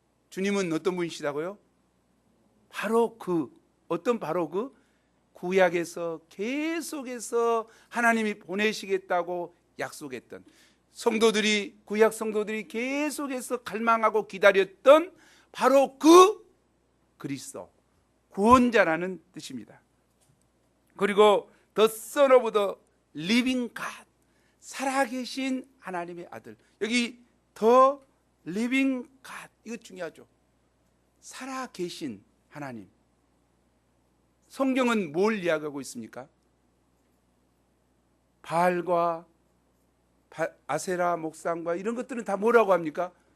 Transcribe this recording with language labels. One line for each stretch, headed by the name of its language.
Korean: 주님은 어떤 분이시다고요? 바로 바로 그 구약에서 계속해서 하나님이 보내시겠다고 약속했던 구약 성도들이 계속해서 갈망하고 기다렸던 바로 그 그리스도, 구원자라는 뜻입니다.
English: 그리고 The Son of the Living God,
Korean: 살아계신 하나님의 아들. 여기 The Living God, 이거 중요하죠. 살아계신 하나님. 성경은 뭘 이야기하고 있습니까? 바알과 아세라 목상과 이런 것들은 다 뭐라고 합니까?